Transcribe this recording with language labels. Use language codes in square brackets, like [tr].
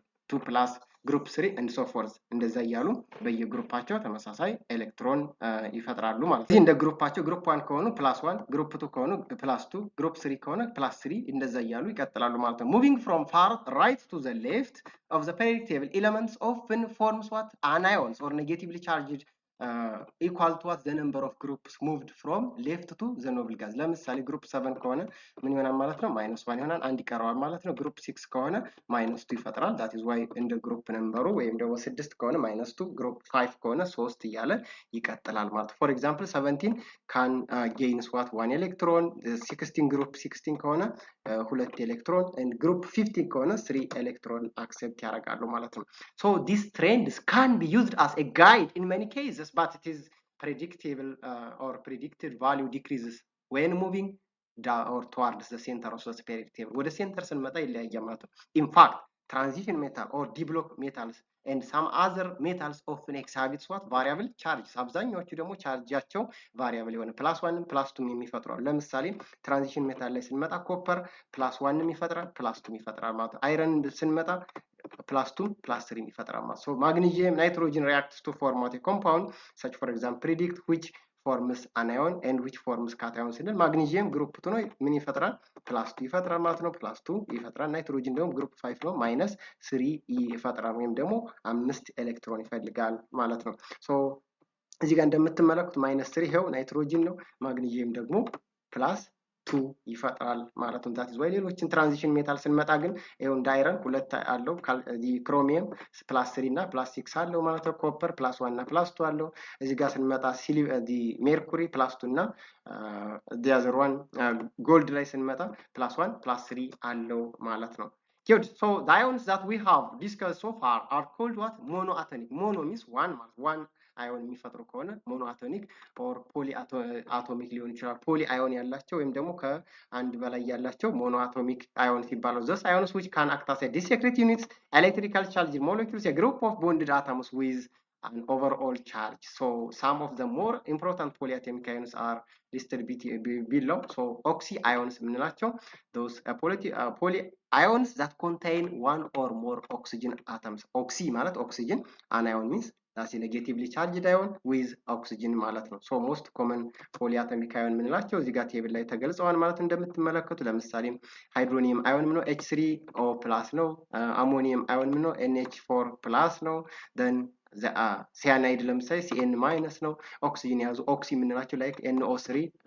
[en] 2 plus, group 3 and so forth [am] እንደዛ እያሉ በየግሩፓቸው ተመሳሳይ ኤሌክትሮን ይፈጥራሉ ማለት ነው። [en] እንደ ግሩፓቸው ግሩፕ 1 ከሆኑ ፕላስ 1፣ ግሩፕ 2 ከሆኑ ፕላስ 2፣ ግሩፕ 3 ከሆነ ፕላስ 3 እንደዛ እያሉ ይቀጥላሉ ማለት ነው። moving from far right to the left of the periodic table, elements often forms what anions or negatively charged equal to what the number of groups moved from left to the noble gas. [am] ለምሳሌ ግሩፕ 7 ከሆነ ምን ይሆናል ማለት ነው? -1 ይሆናል፣ አንድ ይቀረዋል ማለት ነው። ግሩፕ 6 ከሆነ -2 ይፈጥራል። [en] that is why [am] እንደ ግሩፕ ነምበሩ ወይም ደግሞ 6 ከሆነ -2፣ ግሩፕ 5 ከሆነ 3 እያለ ይቀጥላል ማለት ነው። [en] for example 17 can gains what 1 electron, 16 group 16 [am] ከሆነ 2 ኤሌክትሮን [en] and group 15 [am] ከሆነ 3 ኤሌክትሮን accept ያደርጋሉ ማለት ነው። [en] so these trends can be used as a guide in many cases, but it is predictable or predicted value decreases when moving down or towards the center of the periodic table. [am] ወደ ሴንተር ስንመጣ ይለያያል ማለት ነው። [en] in fact transition metal or d-block metals and some other metals often exhibit what variable charges. [am] አብዛኛዎቹ ደግሞ ቻርጃቸው ቫሪያብል የሆነ ፕላስ 1 ፕላስ 2 የሚፈጥራሉ። ለምሳሌ ትራንዚሽን ሜታል ላይ ስንመጣ ኮፐር ፕላስ 1 ይፈጥራል፣ ፕላስ 2 ይፈጥራል ማለት ነው። አይረን ስንመጣ plus 2 plus 3 ይፈጥራል ማለት ነው። [en] so magnesium nitrogen reacts to form a compound such for example predict which forms anion and which forms cation [am] ስንል ማግኒዚየም ግሩፕ 2 ነው ምን ይፈጥራል ፕላስ 2 ይፈጥራል ማለት ነው። ፕላስ 2 ይፈጥራል። ናይትሮጅን ደግሞ ግሩፕ 5 ነው ማይነስ 3 ይፈጥራል ወይም ደግሞ 5 ኤሌክትሮን ይፈልጋል ማለት ነው። so እዚህ ጋር እንደምትመለከቱት ማይነስ 3 ይሄው ናይትሮጅን ነው፣ ማግኒዚየም ደግሞ ፕላስ 2 ይፈጥራል ማለት ነው። [en] that is why [am] ሌሎችን ትራንዚሽን ሜታል ስንመጣ ግን ይሄው እንደ አይረን 2 አለው፣ ክሮሚየም ፕላስ 3 እና ፕላስ 6 አለው ማለት ነው። ኮፐር ፕላስ 1 እና ፕላስ 2 አለው። እዚህ ጋር ስንመጣ ሜርኩሪ ፕላስ 2 እና [en] the other one [am] ጎልድ ላይ ስንመጣ ፕላስ 1 ፕላስ 3 አለው ማለት ነው። Good. [en] So the ions that we have discussed so far are called what? Monoatomic. Mono means one [am] ማለት one አዮን የሚፈጥሩ ከሆነ ሞኖ አቶሚክ ኦር ፖሊ አቶሚክ ሊሆን ይችላል። ፖሊ አዮን ያላቸው ወይም ደግሞ ከአንድ በላይ ያላቸው ሞኖ አቶሚክ አዮን ሲባሉ [en] those ions which can act as a discrete units, electrical charged molecules, a group of bonded atoms with an overall charge. So some of the more important polyatomic ions are listed below. So oxy ions [am] የምንላቸው [en] those poly ions that contain one or more oxygen atoms. [am] oxy ማለት oxygen, [en] anion means that's a negatively charged ion with oxygen [am] ማለት ነው። [en] so most common polyatomic ion [am] የምንላቸው እዚህ ጋር ቴብል ላይ ተገልጸዋል ማለት እንደምትመለከቱ። ለምሳሌ ሃይድሮኒየም አዮን ምነው H3O+ ነው። አሞኒየም አዮን ምነው NH4+ ነው። then ሲያናይድ ለምሳሌ Cn- ነው። ኦክሲጅን ያዙ ኦክሲ የምንላቸው ላይክ NO3-